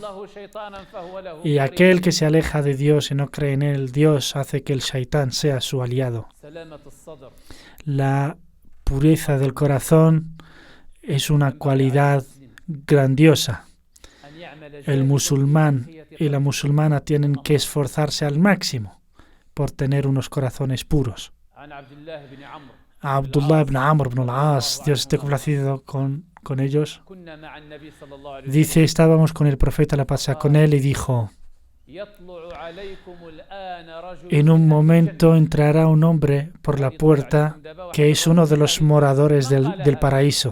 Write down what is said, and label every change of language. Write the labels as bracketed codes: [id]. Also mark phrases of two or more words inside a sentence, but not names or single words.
[es] Y aquel que se aleja de Dios y no cree en él, Dios hace que el shaitán sea su aliado. La pureza del corazón es una cualidad grandiosa. El musulmán y la musulmana tienen que esforzarse al máximo por tener unos corazones puros. Abdullah ibn Amr ibn al-As, Dios esté complacido con ellos, dice: estábamos con el profeta, la paz sea con él, y dijo: en un momento entrará un hombre por la puerta que es uno de los moradores del paraíso.